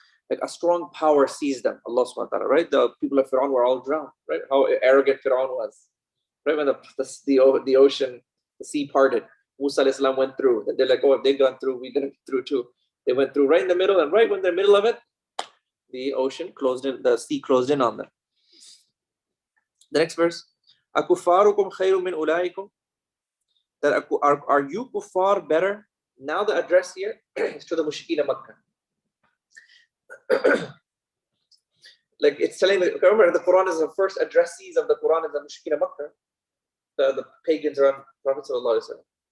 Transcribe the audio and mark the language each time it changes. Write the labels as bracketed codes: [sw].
[en] Like a strong power seized them, Allah subhanahu wa ta'ala, right? The people of Fir'aun were all drowned, right? How arrogant Fir'aun was. Right when the ocean, the sea parted, Musa alayhi salam went through. And they're like, oh, if they've gone through, we're going to go through too. They went through right in the middle, and right when they're in the middle of it, the ocean closed in, the sea closed in on them. The next verse, [ar] أَكُفَّارُكُمْ خَيْرٌ مِّنْ أُولَٰئِكُمْ. [en] That are you kuffar better? Now the address here is to the mushrikeen of Makkah. Like it's telling, remember the Quran is the first addressees of the Quran is the mushrikeen of Makkah, the pagans around Prophet sallallahu alaihi wasallam.